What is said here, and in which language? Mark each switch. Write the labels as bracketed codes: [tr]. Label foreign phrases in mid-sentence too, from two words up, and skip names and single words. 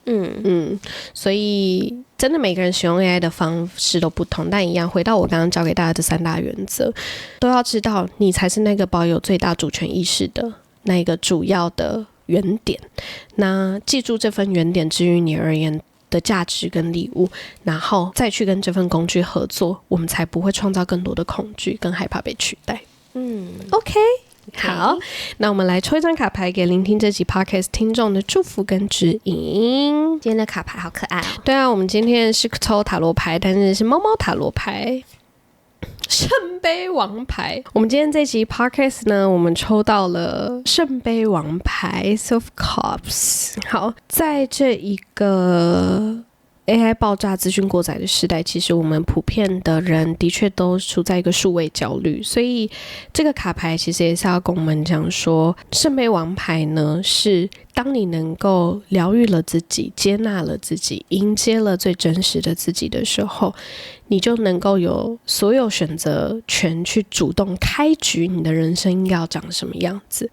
[zh] 所以真的每個人使用 AI 的方式都不同，但一樣回到我剛剛教給大家的3大原則，都要知道你才是那個保有最大主權意識的那一個主要的原點。那記住這份原點之於你而言的價值跟禮物，然後再去跟這份工具合作，我們才不會創造更多的恐懼跟害怕被取代。OK， 好，那我們來抽一張卡牌給聆聽這集 Podcast 聽眾的祝福跟指引。今天的卡牌好可愛哦。對啊，我們今天是抽塔羅牌，但是是貓貓塔羅牌。圣杯王牌，我们今天這集 Podcast 呢，我們抽到了聖杯王牌 [en] Ace of Cups。 [zh] 好，在這一個 AI 爆炸資訊過載的時代，其實我們普遍的人的確都處在一個數位焦慮，所以這個卡牌其實也是要跟我們講說，聖杯王牌呢是當你能夠療癒了自己，接納了自己，迎接了最真實的自己的時候，你就能夠有所有選擇權去主動開局你的人生應該要長什麼樣子。